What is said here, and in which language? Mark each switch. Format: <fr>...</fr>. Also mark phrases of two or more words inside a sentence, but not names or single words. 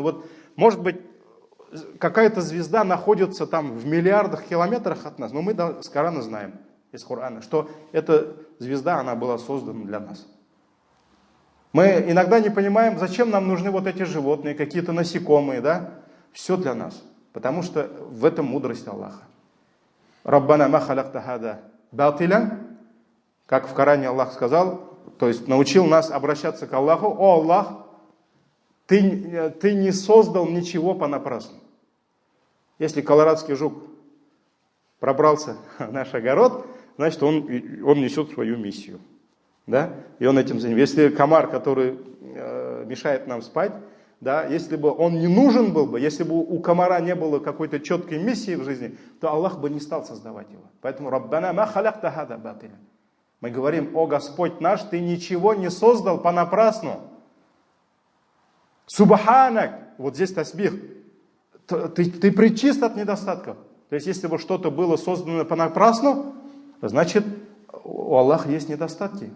<ru>Вот, может быть, какая-то звезда находится там в миллиардах километрах от нас, но мы с Корана знаем. из Корана, что эта звезда, она была создана для нас. Мы иногда не понимаем, зачем нам нужны вот эти животные, какие-то насекомые, да? Все для нас, потому что в этом мудрость Аллаха.</ru> <ar>ربنا ما خلقت هذا باطلا,</ar> <ru>как в Коране Аллах сказал, то есть научил нас обращаться к Аллаху: о Аллах, ты не создал ничего понапрасну. Если колорадский жук пробрался в наш огород, значит он несет свою миссию. Да? И он этим занимается. Если комар, который мешает нам спать, да, если бы он не нужен был бы, если бы у комара не было какой-то четкой миссии в жизни, то Аллах бы не стал создавать его.</ru> <ar>Поэтому ربنا ما خلقت هذا باطلا.</ar> <ru>Мы говорим: о Господь наш, ты ничего не создал понапрасну. Субханак, вот здесь тасбих, ты пречист от недостатков. То есть если бы что-то было создано понапрасну, значит у Аллаха есть недостатки.</ru>